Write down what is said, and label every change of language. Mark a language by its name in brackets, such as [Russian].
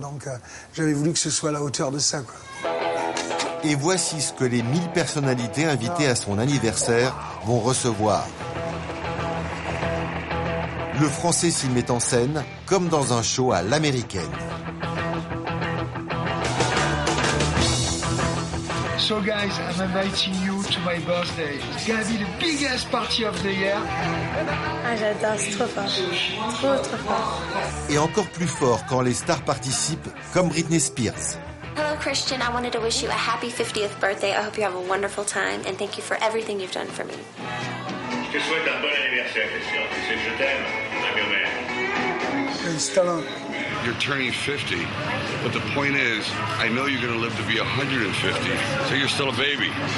[French] Donc j'avais voulu que ce soit à la hauteur de ça, quoi. Et voici ce que les 1000 personnalités invitées à son anniversaire vont recevoir. Le français s'y met en scène comme dans un show à l'américaine. [English] So guys, I'm inviting you to my birthday. It's gonna be the biggest party of the year. [French] Ah, j'adore, c'est trop fort. Trop, trop fort. Et encore plus fort quand les stars participent, comme Britney Spears. [English] Hello Christian, I wanted to wish you a happy 50th birthday. I hope you have a wonderful time and thank you for everything you've done for me. [French] Je te souhaite un bon anniversaire, Christian. Tu sais que je t'aime. À bientôt. [English] and Stallone. You're turning 50, but the point is, I know you're going to live to be 150, so you're still a baby.